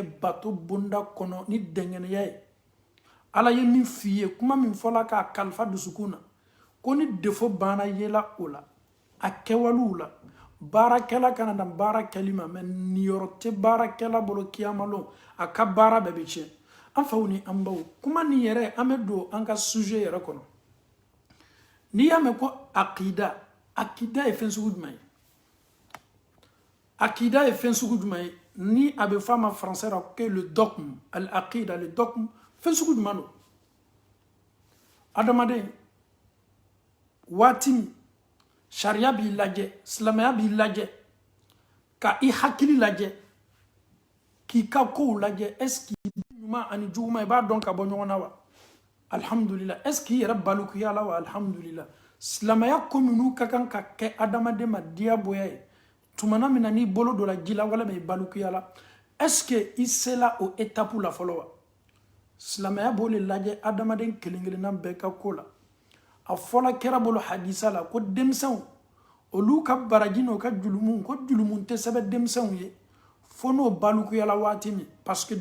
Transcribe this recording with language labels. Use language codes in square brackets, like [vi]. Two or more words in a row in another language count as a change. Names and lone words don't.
[bm] bato bonda kɔnɔ ni dɛngɛniya ye ala ye min f'i ye kuma min fɔla k'a kalifa dusukun na ko ni defo banna yela o la a kɛwalew la baarakɛla kana dan baara kɛli ma mais niyɔrɔ tɛ baarakɛla bolo kiyamalo a ka baara bɛɛ bɛ tiɲɛ an faw ni an baw kuma nin yɛrɛ an bɛ don an ka sujet yɛrɛ kɔnɔ n'i y'a mɛn ko akida ye fɛn sugu jumɛn ye akida ye fɛn sugu jumɛn ye ni a bɛ fɔ a ma français la ko [fr] le dogme [ar] العقيدة [fr] le dogme [bm] fɛn sugu jumɛn don adamaden waati min sariya b'i lajɛ silamɛya b'i lajɛ ka i hakili lajɛ k'i ka kow lajɛ [fr] est-ce que [bm] ɲuman ani juguman i b'a dɔn ka bɔ ɲɔgɔn na wa [ar] الحمد لله [fr] est-ce que [bm] i yɛrɛ balikuya la wa [ar] الحمد لله [bm] silamɛya ko minnu ka kan ka kɛ adamaden ma diyagoya ye tumana min na n'i bolo dɔ la ji la walima i balikuya la [fr] est-ce que [bm] i sela o étape la fɔlɔ wa silamɛya b'o le lajɛ adamaden kelen kelenna bɛɛ ka ko la a fɔla kɛra bolo hadisa la ko denmisɛnw olu ka baraji n'o ka julumu ko julumu tɛ sɛbɛn denmisɛnw ye fo n'o balukuyala waati min [fr] parce que